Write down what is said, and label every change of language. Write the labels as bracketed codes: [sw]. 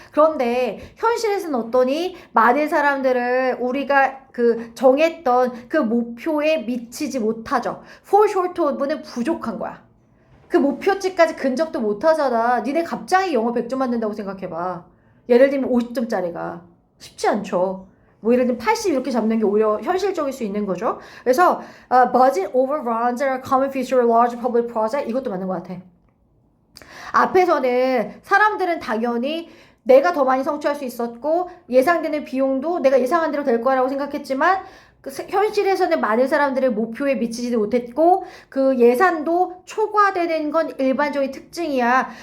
[ko] 그런데 현실에서는 어떠니? 많은 사람들을 우리가 그 정했던 그 목표에 미치지 못하죠. fall short of는 부족한 거야. 그 목표치까지 근접도 못하잖아. 니네 갑자기 영어 100점 맞는다고 생각해봐. 예를 들면 50점짜리가 쉽지 않죠. 뭐 예를 들면 80 이렇게 잡는 게 오히려 현실적일 수 있는 거죠. 그래서 [en] budget overruns are a common feature of large public project. [ko] 이것도 맞는 것 같아. 앞에서는 사람들은 당연히 내가 더 많이 성취할 수 있었고 예상되는 비용도 내가 예상한 대로 될 거라고 생각했지만 현실에서는 많은 사람들의 목표에 미치지도 못했고 그 예산도 초과되는 건 일반적인 특징이야.